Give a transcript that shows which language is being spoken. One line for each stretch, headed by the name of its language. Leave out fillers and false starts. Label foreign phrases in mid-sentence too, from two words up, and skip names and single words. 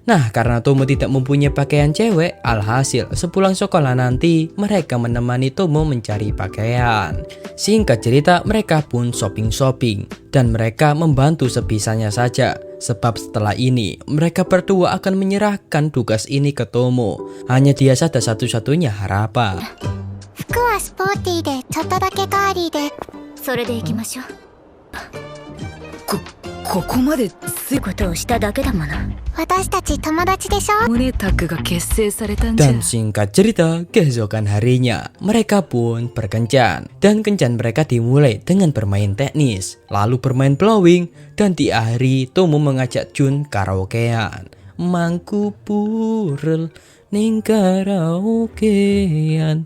Indonesian: Nah, karena Tomo tidak mempunyai pakaian cewek, alhasil sepulang sekolah nanti mereka menemani Tomo mencari pakaian. Singkat cerita, mereka pun shopping-shopping dan mereka membantu sebisanya saja. Sebab setelah ini mereka berdua akan menyerahkan tugas ini ke Tomo. Hanya dia saja satu-satunya harapan.
Japanese: 服はスポーティーでちょっとだけガーリーでそれで行きましょう。ここまでことをしただけだもの。私たち友達でしょ。胸タッグが結成されたんじゃ。
Indonesian: Dan singkat cerita, keesokan harinya mereka pun berkencan. Dan kencan mereka dimulai dengan bermain tenis, lalu bermain blowing, dan diakhiri Tomo mengajak Jun karaokean.
Javanese: Mangku purel ning karaokean.